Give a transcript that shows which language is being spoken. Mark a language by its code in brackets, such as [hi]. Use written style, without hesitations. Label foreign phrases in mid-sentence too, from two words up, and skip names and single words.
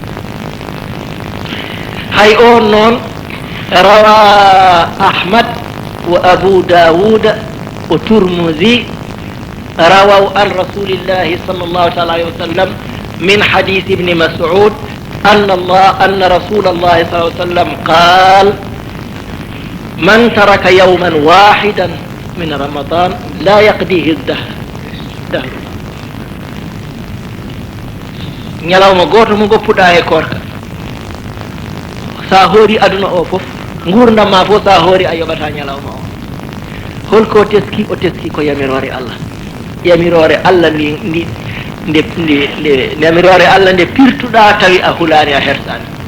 [ff] hay on noon [ar] رواه أحمد وأبو داود والترمذي رووا عن رسول الله صلى الله عليه وسلم من حديث ابن مسعود أن رسول الله صلى الله عليه وسلم قال من ترك يوما واحدا من رمضان لا يقضيه الدهر [ff] ñalawma goto mo goppuɗa e korka sa hoori aduna o foof gurdam ma fof sa hoori a yoɓata ñalawma o holko o teski ko yamirore Allah yamirore Allah nde yamirore Allah nde pirtuɗa tawi a hulani a hersani